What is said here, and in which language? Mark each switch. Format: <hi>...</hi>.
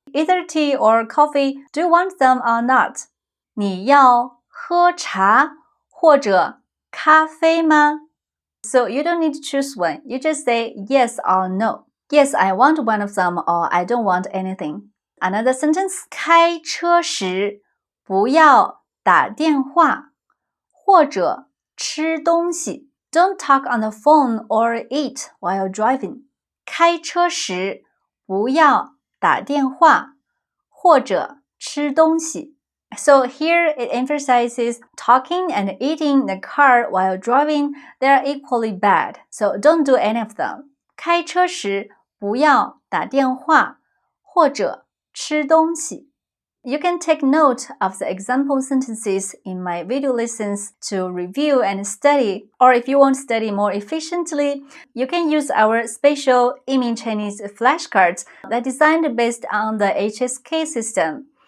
<en>Either tea or coffee, do you want them or not?</en> <zh>你要喝茶或者咖啡吗？</zh> <en>So you don't need to choose one. You just say yes or no. Yes, I want one of them, or I don't want anything. Another sentence,</en> <zh>开车时不要打电话或者吃东西。</zh> <en>Don't talk on the phone or eat while driving.</en> <zh>开车时不要打电话或者吃东西。</zh> <en>So here it emphasizes talking and eating in the car while driving. They are equally bad, so don't do any of them.</en> <zh>开车时不要打电话或者吃东西。</zh> <en>You can take note of the example sentences in my video lessons to review and study, or if you want to study more efficiently, you can use our special Yimin Chinese flashcards that are designed based on the HSK system.</en>